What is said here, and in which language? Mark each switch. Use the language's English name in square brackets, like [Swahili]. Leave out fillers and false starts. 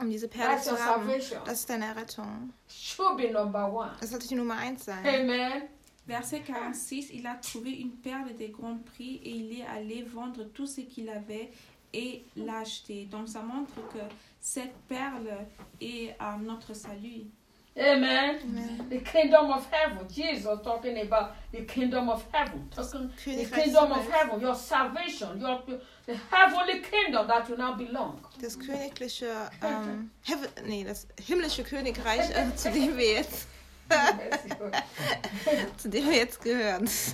[German] Um diese Perle zu haben, das ist deine Errettung. Das sollte die Nummer 1 sein. [English] Amen. [French] Verset 46, il a trouvé une perle de grand prix et il est allé vendre tout ce qu'il avait et l'acheter. Donc ça montre que cette perle est notre salut. [English] Amen. Amen. The kingdom of heaven. Jesus talking about the kingdom of heaven. The kingdom of heaven. Your salvation. The heavenly kingdom that you now belong. [German] Das königliche das himmlische Königreich, zu dem wir jetzt zu dem wir jetzt gehören.